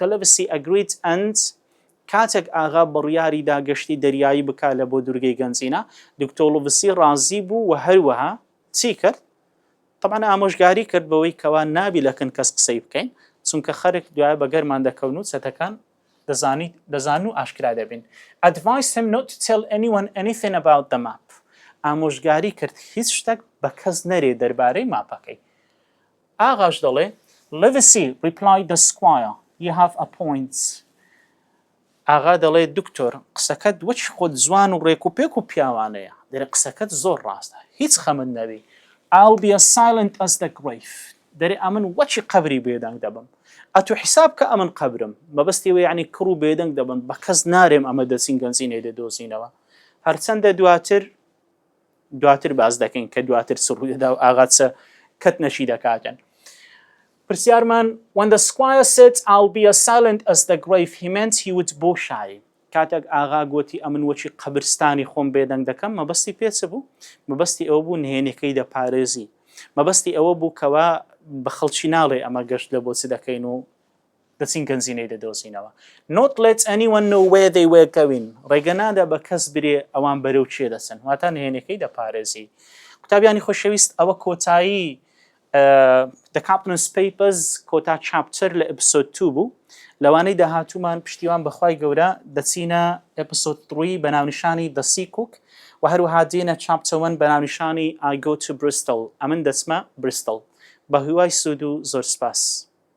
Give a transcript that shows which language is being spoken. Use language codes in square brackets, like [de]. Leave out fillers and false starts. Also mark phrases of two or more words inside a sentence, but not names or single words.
[en] Livesey agreed and [ckb] کاتێک ئاغا بڕیاری داگەشتی دەریایی بکا لە بۆ دوورگەی گەنجینە دکتۆر لڤسی ڕازی بوو و هەروەها چی کرد؟ طبعا ئامۆژگاری کرد بەوەی کەوا نابی لەکن کەس قسەی بکەین چونکە خەرێک دوایە بەگەرمان دەکەون و چەتەکان دەزان و ئاشکرا دەبین [en] Advised him not to tell anyone anything about the map [ckb] ئامۆژگاری کرد هیچ شتێک بە کەس نەرێ دەربارەی ماپەکەی ئاغاش دەڵێ [en] Livesey replied the squire you have a point. [ckb] ئاغا دەڵێ دکتۆر قسەکەت وەچ خۆت جوان و ڕێک و پێک و پیاوانەیە دەرێ قسەکەت زۆر ڕاستە هیچ خەمت نەبی [en] I'll be as silent as the grave [ckb] دەرێ ئەمن وەچی قەبری بێدەنگ دەبم ئەتو حیساب کە ئەمن قەبرم مەبەستیەوە یعنی کڕ و بێدەنگ دەبن بە کەس نارێم ئەمە دەچین گەنجینەی دەدۆزینەوە هەرچەندە دواتر باز دەکەین کە دواتر سڕوودەدا و ئاغاچە کەت نەشی دەکاتن پرسیارمان [en] when the squire said I'll be as silent as the grave he meant he would bow shy [ckb] کاتێک ئاغا گوتی ئەمن وەچی قەبرستانی خۆم بێدەنگ دەکەم مەبەستی پێچە بوو مەبەستی ئەوە بوو نهێنەکەی دەپارێزی مەبەستی ئەوە بوو کەوا بە خەڵکی ناڵێ ئەمە گەشت لە بۆچی دەکەین و دەچین گەنجینەی دەدۆزینەوە [en] not let anyone know where they were going [ckb] ڕێگە نادا بە کەس برێ ئەوان بەرەو چێ دەچن واتە نهێنەکەی دەپارێزی قوتابیانی خۆشەویست ئەوە کۆتایی The Captain's Papers کۆتا چاپتر لە ئیپسۆد 2 بوو لەوانەی داهاتوومان پشتیوان بەخوای گەورە دەچینە ئیپسۆد 3 بە ناونیشانی The Sea Cook و هەروەها دێنە چاپتر 1 بە ناونیشانی I go to Bristol ئەمن دەچمە Bristol بە هیوای سوود و زۆر سپاس